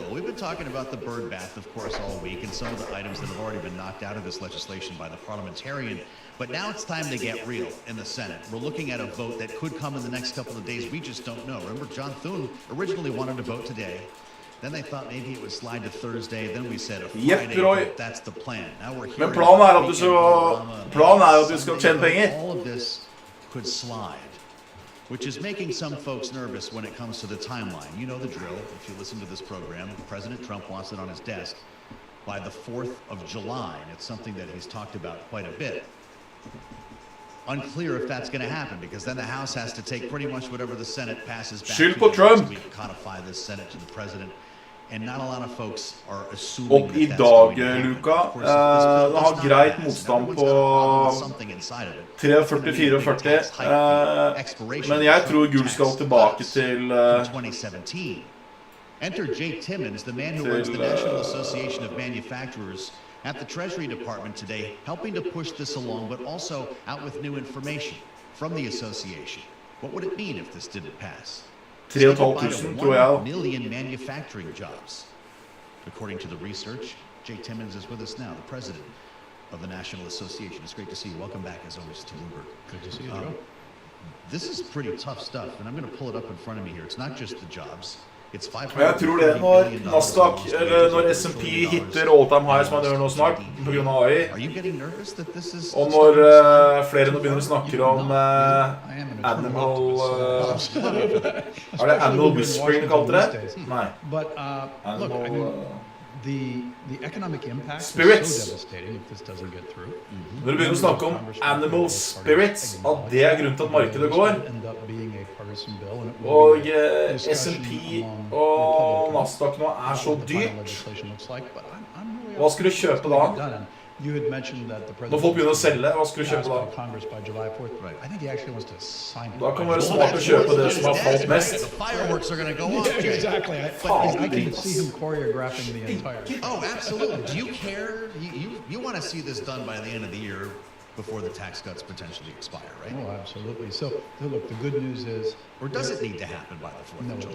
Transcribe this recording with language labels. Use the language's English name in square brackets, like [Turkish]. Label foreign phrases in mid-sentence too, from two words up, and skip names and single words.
[English] We've been talking about the bird bath, of course, all week, and some of the items that have already been knocked out of this legislation by the parliamentarian. But now it's time to get real in the Senate. We're looking at a vote that could come in the next couple of days. We just don't know. Remember, John Thune originally wanted to vote today. Then they thought maybe it would slide to Thursday. Then we said a Friday vote. That's the plan. Now we're here. [Norwegian] Men planen at du skal tjene penger. [English] All of this could slide, which is making some folks nervous when it comes to the timeline. You know the drill. If you listen to this program, President Trump wants it on his desk by the 4th of July. And it's something that he's talked about quite a bit. Unclear if that's going to happen, because then the House has to take pretty much whatever the Senate passes back to Trump. We codify this Senate to the president. And not a lot of folks are assuming [Norwegian] Og I dag, Luka, det har greit motstand på 3,44,40, men jeg tror Gull skal tilbake til 2017. [English] Enter Jake Timmons, the man who runs the National Association of Manufacturers, at the Treasury Department today, helping to push this along, but also out with new information from the association. What would it mean if this didn't pass? [Norwegian] 3,500, tror jeg. [English] 1 million manufacturing jobs. according to the research. Jay Timmons is with us now, the president of the National Association. It's great to see you. Welcome back, as always, to Bloomberg. Good to see you, Joe. This is pretty tough stuff, and I'm going to pull it up in front of me here. It's not just the jobs. It's [Norwegian] Og jeg tror det når Nasdaq, eller når S&P hitter [English] all-time high, [Norwegian] som han gjør nå snart, på grunn av AI, og når flere nå begynner å snakke om animal... Er det [English] animal whispering [Norwegian] de kalte det? Nei. Animal... [English] The economic impact spirits. is so devastating if this doesn't get through. [Norwegian] Når du begynner å snakke om [English] animal spirits, [Norwegian] at det er grunnen til at markedet går, og S&P og Nasdaq nå er så dyrt, hva skal du kjøpe da? Når folk begynner å selge, hva skal du kjøpe da? Da kan det være smart å kjøpe det som har falt mest. [English] Exactly. I can see him choreographing the entire. Oh, absolutely. Do you care? You want to see this done by the end of the year before the tax cuts potentially expire, right? Oh, absolutely. So look, the good news is... Or does it need to happen by the 4th of July?